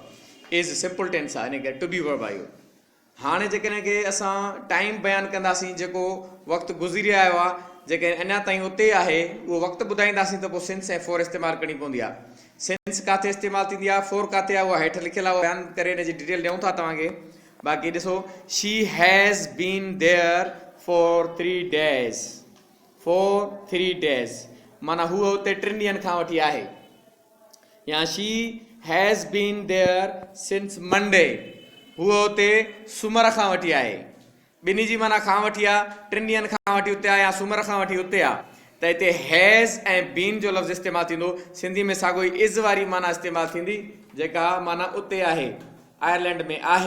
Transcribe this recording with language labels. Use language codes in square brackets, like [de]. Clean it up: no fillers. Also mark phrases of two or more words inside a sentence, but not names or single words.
[en] is simple tense [sd] आहे, हिन खे [en] to be verb [sd] आहे इहो। हाणे जेकॾहिं के असां टाइम बयानु कंदासीं जेको वक़्तु गुज़री आयो आहे, जेके अञा ताईं उते आहे उहो वक़्तु ॿुधाईंदासीं त पोइ सिंस ऐं फोर इस्तेमालु करणी पवंदी आहे। सिंस किथे इस्तेमालु थींदी आहे, फोर किथे आहे, उहा हेठि लिखियलु आहे, बयानु करे हिन जी डिटेल ॾियूं था तव्हांखे। बाक़ी ॾिसो, [en] she has been there for 3 days, for 3 days [sd] माना हूअ हुते 3 ॾींहंनि खां वठी आहे। [en] या she has been there since Monday, [sd] हूअ हुते सूमर खां वठी आहे। ॿिन्ही जी माना खां वठी आहे, 3 ॾींहंनि खां वठी उते आहे या सूमर खां वठी उते आहे। त हिते हैज़ ऐं बीन जो लफ़्ज़ इस्तेमालु थींदो। सिंधी में साॻो ई इज़ वारी माना इस्तेमालु थींदी, जेका माना उते आहे, आयरलैंड में आहे।